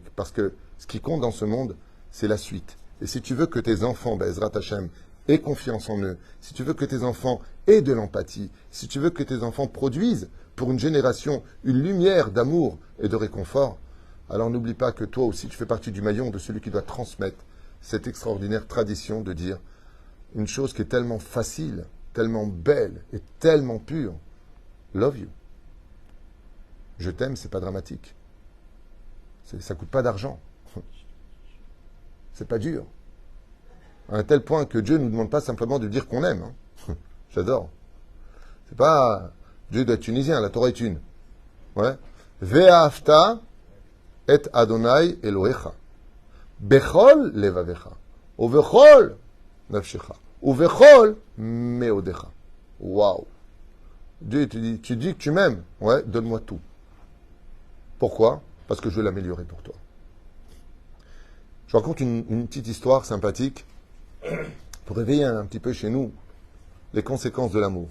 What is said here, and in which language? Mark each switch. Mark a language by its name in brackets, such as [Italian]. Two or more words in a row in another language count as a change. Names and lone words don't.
[French] Parce que ce qui compte dans ce monde, c'est la suite. Et si tu veux que tes enfants, [Hebrew] בעזרת השם, [French] aient confiance en eux, si tu veux que tes enfants aient de l'empathie, si tu veux que tes enfants produisent pour une génération une lumière d'amour et de réconfort, alors n'oublie pas que toi aussi tu fais partie du maillon de celui qui doit transmettre cette extraordinaire tradition de dire une chose qui est tellement facile, tellement belle et tellement pure. [English] Love you. [French] Je t'aime, c'est pas dramatique. Ça coûte pas d'argent. C'est pas dur. À un tel point que Dieu ne nous demande pas simplement de dire qu'on aime. Hein. J'adore. C'est pas... Dieu doit être tunisien, la Torah est une. [Hebrew] Ouais. ואהבת את אדני אלהיך. בכל לבבך. ובכל נפשך. ובכל מאדך. [French] Waouh. Dieu te dit, tu dis que tu m'aimes. Ouais, donne-moi tout. Pourquoi? Parce que je veux l'améliorer pour toi. Je raconte une petite histoire sympathique pour réveiller un petit peu chez nous les conséquences de l'amour.